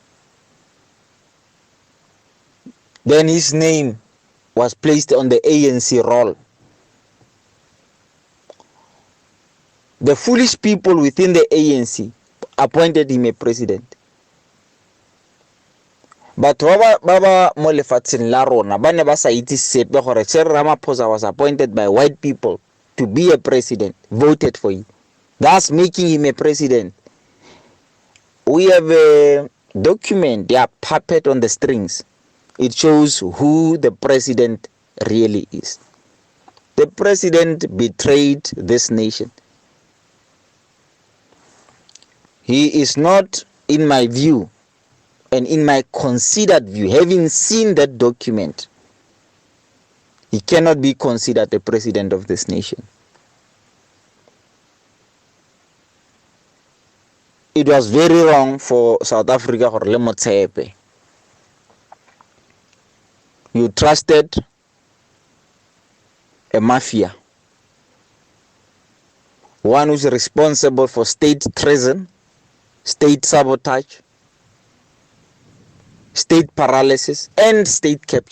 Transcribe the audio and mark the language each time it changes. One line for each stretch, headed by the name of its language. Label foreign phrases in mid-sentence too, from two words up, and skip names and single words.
English: Then his name was placed on the ANC roll. The foolish people within the ANC appointed him a president. But
Tswana: baba mo lefatsheng la rona ba ne ba sa itse sepe gore
English: Cyril Ramaphosa was appointed by white people to be a president, voted for him, thus making him a president. We have a document, puppet on the strings. It shows who the president really is. The president betrayed this nation. He is not, in my view, and in my considered view, having seen that document, he cannot be considered a president of this nation. It was very wrong for South Africa
Tswana: gore le motshepe.
English: You trusted a mafia, one who's responsible for state treason, state sabotage, state paralysis, and state capture.